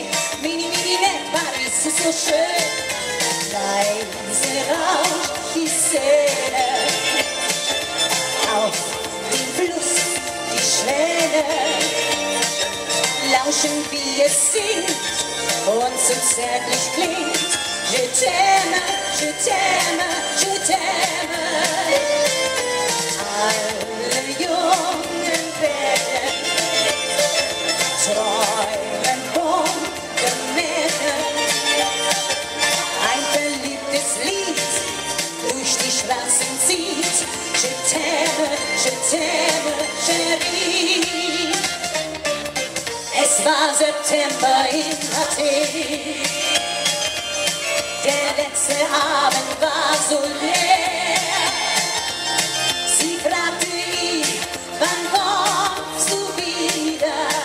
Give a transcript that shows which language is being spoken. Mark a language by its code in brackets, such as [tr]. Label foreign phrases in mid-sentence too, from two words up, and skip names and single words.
[de] Mini, mini, nett, Paris ist so schön. Leise rauscht die Szene. Auf den Fluss, die Schwäne lauschen, wie es singt und so zärtlich klingt. [fr] Je t'aime, je t'aime, je t'aime. [de] Alle jungen werden träumen von den Meeren. Ein verliebtes Lied durch die Straßen zieht. [fr] Je t'aime, chérie. [de] Es war September in Athen. Der letzte Abend war so leer. Sie fragte ihn, wann kommst du wieder?